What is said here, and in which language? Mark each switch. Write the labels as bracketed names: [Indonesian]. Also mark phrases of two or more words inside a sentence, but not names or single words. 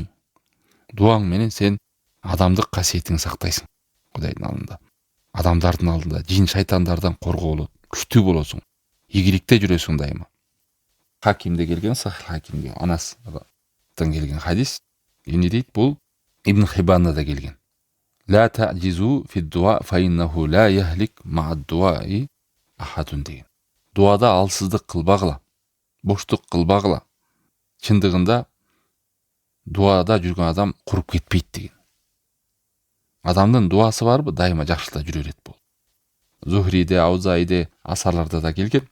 [Kyrgyz] Дуаң менен сен адамдык касиетиңди сактайсың. Кудайдын алдында, адамдардын алдында, жин шайтандардан коргоолот, күчтүү болосуң, ийгиликте жүрөсүң дайыма. Хакимде келген, Сахих Хакимге, Анастан келген хадис. Эмне дейт? Бул Ибн Хиббанда да келген. [Arabic] لا تعجزوا في الدعاء فإنه لا يهلك مع الدعاء أحد деген. [Kyrgyz] Дуада алсыздык кылбагыла, боштук кылбагыла. Чындыгында дуада жүргөн адам куруп кетпейт деген. Адамдын дуасы барбы, дайыма жакшылыкта жүрө берет бул. Зухриде, Аузайде, асарларда да келген.